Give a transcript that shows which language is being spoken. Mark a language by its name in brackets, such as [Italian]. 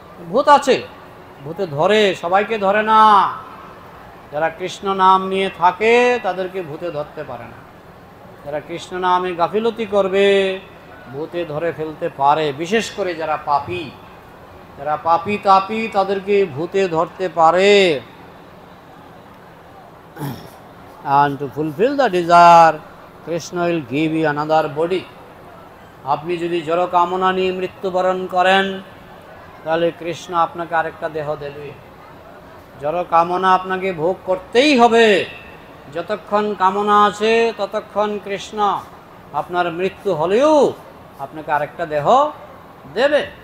[Bangla] ভূত আছে, ভূতে ধরে, সবাইকে ধরে না। যারা কৃষ্ণ নাম নিয়ে থাকে তাদেরকে ভূতে ধরতে পারে না। যারা কৃষ্ণ নামে গাফিলতি করবে, ভূতে ধরে ফেলতে পারে। বিশেষ করে যারা পাপী, যারা পাপী তাপী, তাদেরকে ভূতে ধরতে পারে। [English] And to fulfill the desire, Krishna will give you another body. [Bangla] আপনি যদি জড় কামনা নিয়ে মৃত্যুবরণ করেন, তাহলে কৃষ্ণ আপনাকে আরেকটা দেহ দেবে। জড় কামনা আপনাকে ভোগ করতেই হবে। যতক্ষণ কামনা আছে ততক্ষণ কৃষ্ণ আপনার মৃত্যু হলেও আপনাকে আরেকটা দেহ দেবে।